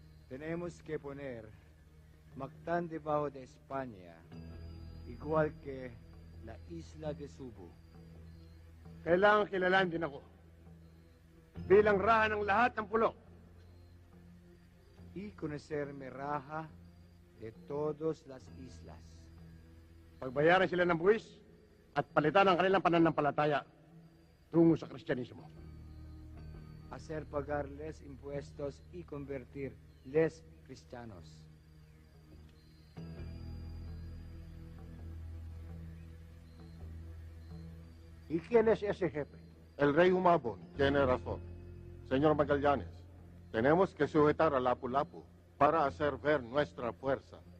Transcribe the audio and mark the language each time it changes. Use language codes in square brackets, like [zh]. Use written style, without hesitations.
[es] Tenemos que poner Mactan debajo de España igual que la isla de Subo. [tl] Kailangan kilalaan din ako bilang Raha ng lahat ng pulo. [es] Y conocerme Raha de todas las islas. [tl] Pagbayaran sila ng buwis at palitan ang kanilang pananampalataya tungo sa Kristyanismo. [es] Hacer pagar les impuestos y convertir les cristianos. ¿Y quién es ese jefe? El rey Humabon tiene razón. Señor Magallanes, tenemos que sujetar a Lapu-Lapu para hacer ver nuestra fuerza.